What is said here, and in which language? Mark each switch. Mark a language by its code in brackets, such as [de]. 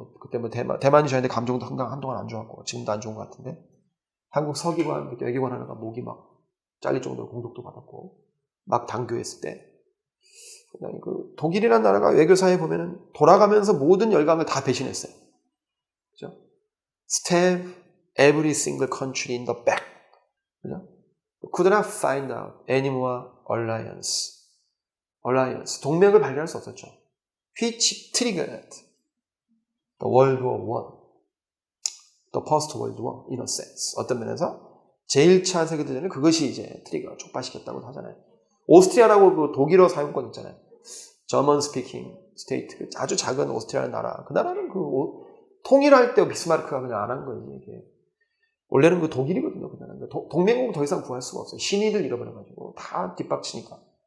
[ko] 그때 대만이 저희한테 감정도 한동안 안 좋았고 지금도 안 좋은 것 같은데 한국 서기관, 외교관 하나가 목이 막 잘릴 정도로 공격도 받았고 막 당교했을 때 독일이라는 나라가 외교사에 보면은 돌아가면서 모든 열강을 다 배신했어요. 그죠? [en] Stab every single country in the back. [ko] 그죠? [en] Could not find out any more alliance. [ko] 동맹을 발견할 수 없었죠. [en] Which triggered the World War I, the Post World War in a sense. [ko] 어떤 면에서 제1차 세계대전은 그것이 이제 트리거가 촉발시켰다고 하잖아요. 오스트리아라고 독일어 사용권 있잖아요. [en] German speaking state, [ko] 아주 작은 오스트리아라는 나라. 그 나라는 통일할 때 비스마르크가 그냥 안 한 거예요. 이게. 원래는 독일이거든요. 그 나라는. 동맹국 더 이상 구할 수가 없어요. 신의를 잃어버려가지고 다 뒷박치니까.